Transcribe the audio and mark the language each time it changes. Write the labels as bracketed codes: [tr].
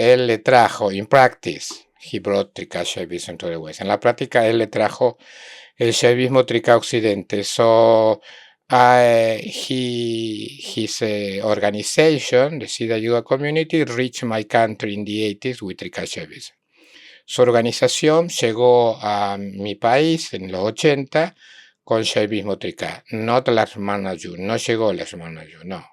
[es] Él le trajo, [en] in practice, he brought Trikashaivism to the West. [es] En la práctica, él le trajo el Shaivismo Trika Occidente. So [en] his organization, the Sida Yoga Community, reached my country in the 80s with Trika. [es] Su organización llegó a mi país en los 80 con Shaivismo Trika. Not la hermana Yu, no llegó la hermana Yu, no.